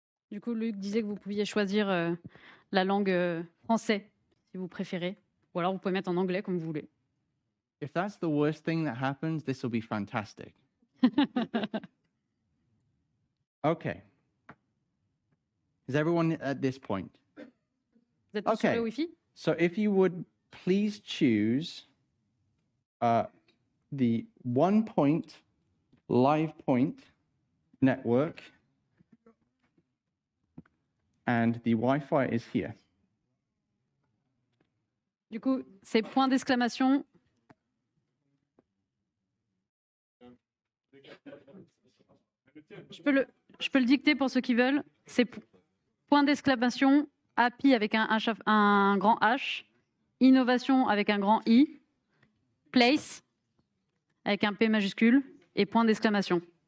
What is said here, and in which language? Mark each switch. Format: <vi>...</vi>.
<fr>Du coup, Luc disait que vous pouviez choisir la langue français, si vous préférez. Ou alors, vous pouvez mettre en anglais, comme vous voulez.</fr> <en>If that's the worst thing that happens, this will be fantastic. Okay. Is everyone at this point?</en> <fr>Vous êtes tous sur</fr> <en>Okay.</en> <fr>le Wi-Fi?</fr> <en>So if you would please choose the 1 point live point network, and the Wi-Fi is here.</en> <fr>Du coup, c'est point d'exclamation. Je peux le dicter pour ceux qui veulent. C'est point d'exclamation, API avec un grand H, innovation avec un grand I, place avec un P majuscule et point d'exclamation.</fr>